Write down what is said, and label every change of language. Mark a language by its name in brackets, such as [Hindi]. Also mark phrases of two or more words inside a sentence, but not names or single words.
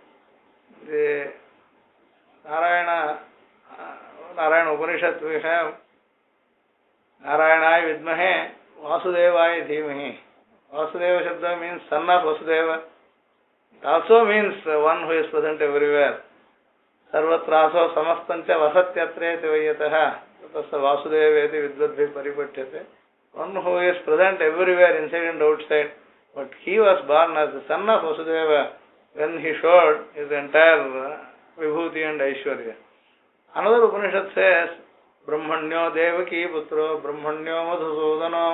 [English] The Narayana Upanishad we have, [Sanskrit] Narayanaya Vidmahe, Vasudevaya Dhimahi. [English] Vasudeva Shabda means son of Vasudeva. It also means one who is present everywhere. [Sanskrit] Sarvatraso samastancha vasatyatre devayataha. Tasya Vasudeveti vidvadbhi paripathyate. [English] One who is present everywhere, inside and outside. But he was born as the son of Vasudeva when he showed his entire vibhuti and Aishwarya. Another Upanishad says, [Sanskrit] Brahmanyo Devaki Putro Brahmanyo Madhusudano.